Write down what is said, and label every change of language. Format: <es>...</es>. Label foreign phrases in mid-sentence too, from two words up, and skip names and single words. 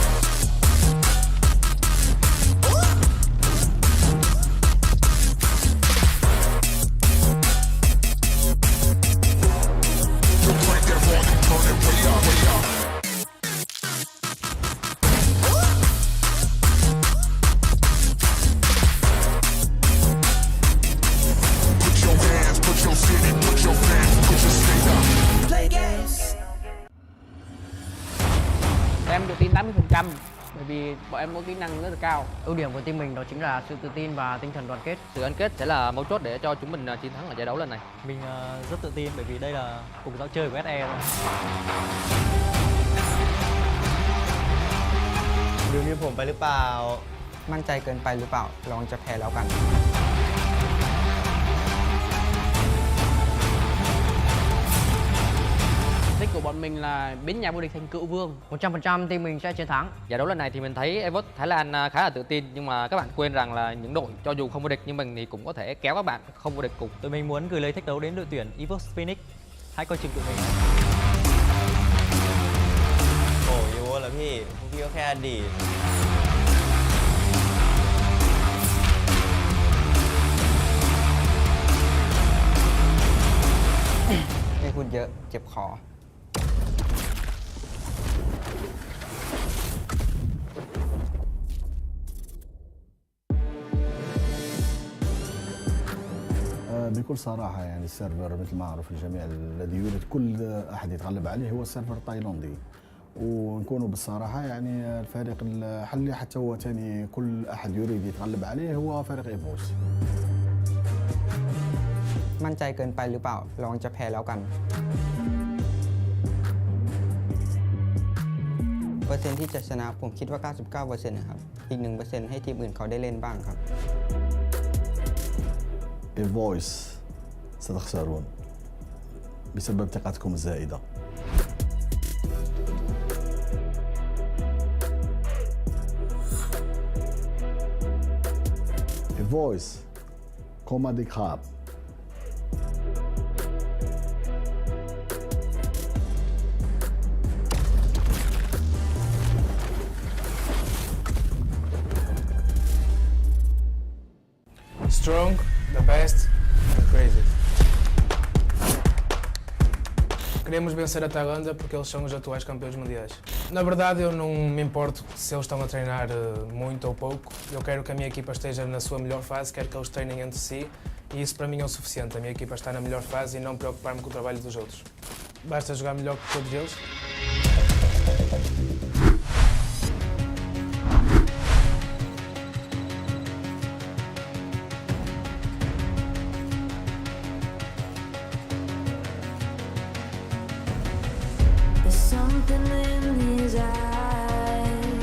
<en>Yo, crank that volume, turn it way up, way up. Put your hands, put your city, put your fans, put your state up. Play games.</en> <vi>Em tự tin 80%, bởi vì bọn em có kỹ năng rất là cao. Ưu điểm của team mình đó chính là sự tự tin và tinh thần đoàn kết. Sự gắn kết sẽ là mấu chốt để cho chúng mình chiến thắng ở giải đấu lần này. Mình rất tự tin bởi vì đây là cùng giao chơi của SE thôi.</vi> <th>ดูมีผมไปหรือเปล่า มั่นใจเกินไปหรือเปล่าลองจะแพ้แล้วกัน</th> <vi>Thích của bọn mình là biến nhà vô địch thành cựu vương. 100% team mình sẽ chiến thắng. Giải đấu lần này thì mình thấy FFSI Thái Lan khá là tự tin, nhưng mà các bạn quên rằng là những đội cho dù không vô địch như mình thì cũng có thể kéo các bạn không vô địch cùng. Tụi mình muốn gửi lời thách đấu đến đội tuyển FFSI Phoenix. Hãy coi chừng tụi mình.</vi> <th>โอ้ยูเหรอพี่พวกพี่ก็แค่อดีต ไม่พูดเยอะเจ็บคอ</th> <ar>بكل صراحة يعني السيرفر مثل ما معروف الجميع الذي يريد كل أحد يتغلب عليه هو السيرفر التايلاندي، ونكونوا بالصراحة يعني الفريق الحلي حتى هو ثاني كل أحد يريد يتغلب عليه هو فريق إيفوس.</ar> <th>มั่นใจเกินไปหรือเปล่าลองจะแพ้แล้วกันเปอร์เซ็นต์ที่จะชนะผมคิดว่า 99% นะครับอีก 1% ให้ทีมอื่นเขาได้เล่นบ้างครับ</th> <ar>إيفوس ستخسرون بسبب ثقتكم الزائدة. إيفوس كوما دي خاب.</ar> <en>Strong, the best, and crazy.</en> <pt>Queremos vencer a Tailândia porque eles são os atuais campeões mundiais. Na verdade, eu não me importo se eles estão a treinar muito ou pouco. Eu quero que a minha equipa esteja na sua melhor fase, quero que eles treinem entre si e isso para mim é o suficiente. A minha equipa está na melhor fase e não preocupar-me com o trabalho dos outros. Basta jogar melhor que todos eles.</pt> <en>There's something in his eyes.</en>